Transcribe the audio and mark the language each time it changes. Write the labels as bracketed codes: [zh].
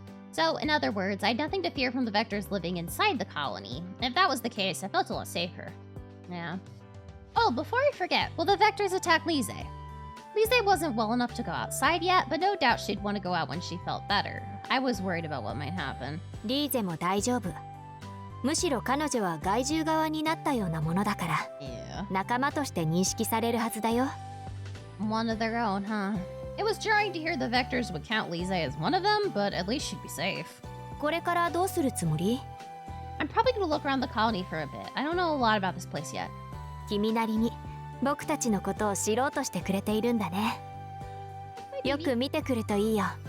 [en] So, in other words, I had nothing to fear from the vectors living inside the colony. If that was the case, I felt a lot safer. Yeah. Oh, before I forget, will the vectors attack Lise? Lise wasn't well enough to go outside yet, but no doubt she'd want to go out when she felt better. I was worried about what might happen. [ja] リーゼも大丈夫。むしろ彼女は害獣側になったようなものだから、仲間として認識されるはずだよ。 [en] One of their own, huh? It was jarring to hear the vectors would count Lise as one of them, but at least she'd be safe. [ja] これからどうするつもり？ [en] I'm probably gonna look around the colony for a bit. I don't know a lot about this place yet. [ja] 君なりに僕たちのことを知ろうとしてくれているんだね。よく見てくるといいよ。